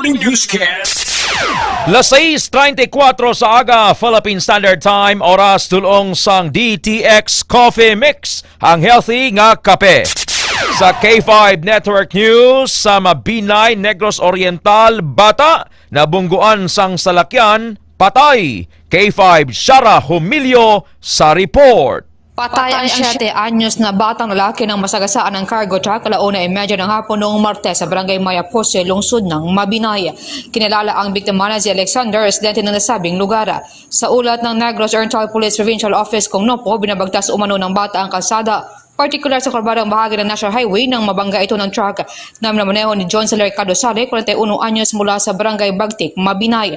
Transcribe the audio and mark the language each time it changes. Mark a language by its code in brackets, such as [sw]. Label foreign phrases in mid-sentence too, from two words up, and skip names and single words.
[hil] Las 6:34 sa aga, [en] Philippine Standard Time, [hil] oras tulong sang DTX Coffee Mix, ang healthy nga kape. Sa K5 Network News, sa Mabinay, Negros Oriental, bata nabungguan sang salakyan, patay. K5 Shara Humilio sa report. [tl] Patay ang 7 anyos na batang lalaki ng masagasaan ng [en] cargo truck [tl] alauna ay medyo ng hapon noong Martes sa barangay Mayapose, lungsod ng Mabinay. Kinalala ang biktima na si Alexander, residente ng nasabing lugar. Sa ulat ng Negros Oriental Police Provincial Office kung Nopo, binabagtas umano ng bata ang kalsada, partikular sa kurbadang bahagi ng National Highway nang mabangga ito ng truck na maneho ni John Celer Cadosale, 41 anyos mula sa barangay Bagtik, Mabinay.